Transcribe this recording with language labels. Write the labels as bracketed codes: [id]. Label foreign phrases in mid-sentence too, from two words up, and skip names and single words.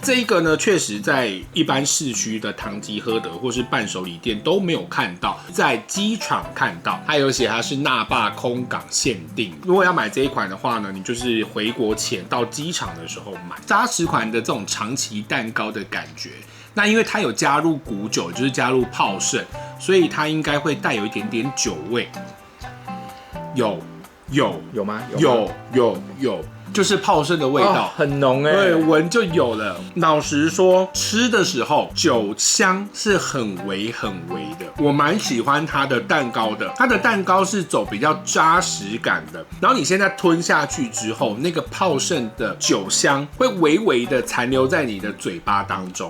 [zh] 這一個呢，確實在一般市區的唐吉訶德或是伴手禮店都沒有看到，在機場看到，它有寫它是那霸空港限定。如果要買這一款的話呢，你就是回國前到機場的時候買。扎實款的這種長崎蛋糕的感覺。那因為它有加入古酒，就是加入泡盛，所以它應該會帶有一點點酒味。有嗎？有。就是泡盛的味道，很濃欸，對，聞就有了。老實說，吃的時候酒香是很微的，我蠻喜歡它的蛋糕的。它的蛋糕是走比較扎實感的，然後你現在吞下去之後，那個泡盛的酒香會微微的殘留在你的嘴巴當中。